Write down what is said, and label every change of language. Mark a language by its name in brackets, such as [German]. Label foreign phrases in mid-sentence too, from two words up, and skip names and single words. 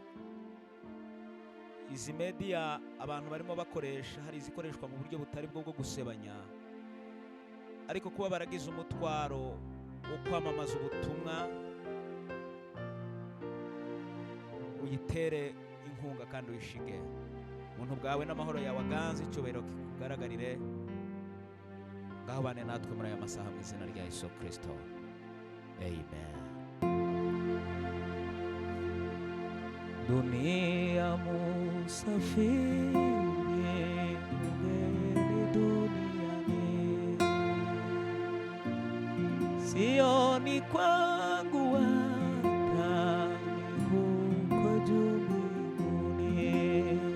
[Kinyarwanda] Izi media abantu barimo bakoresha, hari izikoreshwa mu buryo butari bwo bwo gusebanya, ariko kuba baragize umutwaro wo kwamamaza ubutumwa, uyitere inkunga kandi uyishige. Ubuntu bwawe n'amahoro yawe aganze, icyubahiro kikugaragarire. Ngaho bane natwe muri aya masaha mu izina rya Yesu Kristo, amen. [Swahili] Dunia musafiri mgeni duniani, sioni kwangu hata huko juu mbinguni.